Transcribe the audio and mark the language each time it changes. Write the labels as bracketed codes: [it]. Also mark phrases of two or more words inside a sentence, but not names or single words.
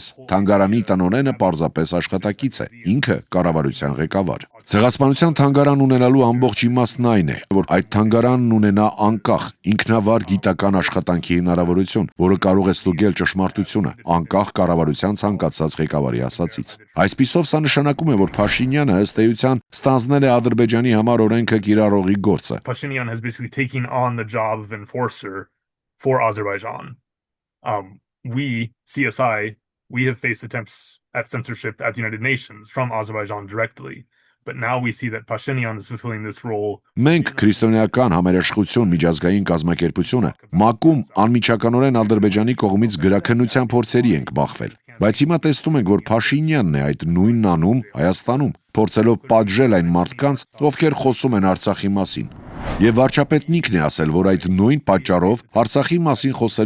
[hy] թանգարանի տնօրենը պարզապես աշխատակից է, ինքը կառավարության ղեկավար։ Ցեղասպանության թանգարան ունենալու ամբողջ իմաստն այն է, որ այդ թանգարանն ունենա անկախ, ինքնավար գիտական աշխատանքի հնարավորություն, որը կարող է ստուգել ճշմարտությունը, անկախ կառավարության ցանկացած ղեկավարի ասածից։ Այսպիսով սա նշանակում է, որ Փաշինյանը ըստ էության ստանձնել է Ադրբեջանի համար օրենքը կիրառողի գործը։ [en] Pashinyan has basically taken on the job of enforcer for Azerbaijan. We, CSI, we have faced attempts at censorship at the United Nations from Azerbaijan directly. But now we see that Pashinyan is fulfilling this role. [hy] Մենք քրիստոնեական համերաշխություն միջազգային կազմակերպությունը ՄԱԿ-ում անմիջականորեն Ադրբեջանի կողմից գրաքննության փորձերի ենք բախվել։ Բայց հիմա տեսնում ենք, որ Փաշինյանն է այդ նույնն անում Հայաստանում, փորձելով պատժել այն մարդկանց, ովքեր խոսում են Արցախի մասին։ Եվ վարչապետն է ասել, որ այդ նույն պատճառով, Արցախի մասին խոսելու